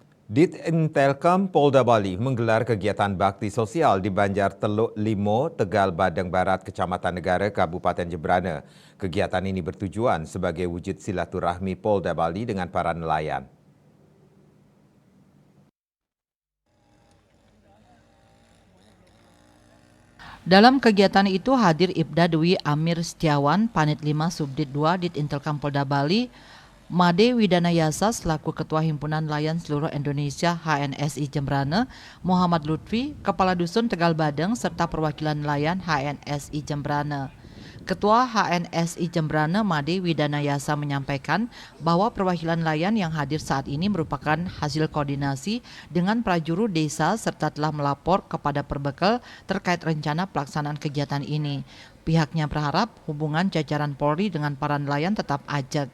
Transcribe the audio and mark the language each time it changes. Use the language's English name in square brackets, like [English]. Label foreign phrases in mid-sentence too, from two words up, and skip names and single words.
[Indonesian] Ditintelkam Polda Bali menggelar kegiatan bakti sosial di Banjar Teluk Limo, Tegal Badeng Barat, Kecamatan Negara, Kabupaten Jembrana. Kegiatan ini bertujuan sebagai wujud silaturahmi Polda Bali dengan para nelayan. Dalam kegiatan itu hadir Ibda Dwi Amir Setiawan, Panit 5 Subdit 2 Ditintelkam Polda Bali, Made Widanayasa selaku Ketua Himpunan Nelayan Seluruh Indonesia HNSI Jembrana, Muhammad Lutfi, Kepala Dusun Tegal Badeng, serta perwakilan nelayan HNSI Jembrana. Ketua HNSI Jembrana Made Widanayasa menyampaikan bahwa perwakilan nelayan yang hadir saat ini merupakan hasil koordinasi dengan prajuru desa serta telah melapor kepada Perbekal terkait rencana pelaksanaan kegiatan ini. Pihaknya berharap hubungan jajaran Polri dengan para nelayan tetap ajak.